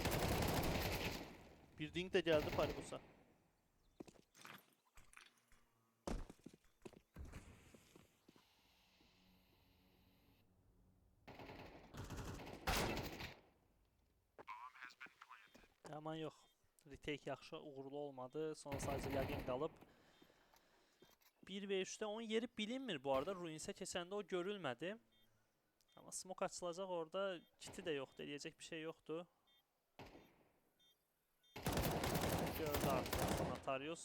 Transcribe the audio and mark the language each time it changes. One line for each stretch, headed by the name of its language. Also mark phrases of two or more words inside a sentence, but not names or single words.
Turkish: Bir ding de geldi Paribus'a. Aman yok.
Azerbaijani: Retake yaxşı, uğurlu olmadı. Sonra sadece yəqin qalıb. 1v3'də onun yeri bilinmir bu arada. Ruins'e keçəndə o görülmədi. Ama smoke açılacaq orada. Kiti də yoxdur. Eləyəcək bir şey yoxdur. Gördü artıq Natarius.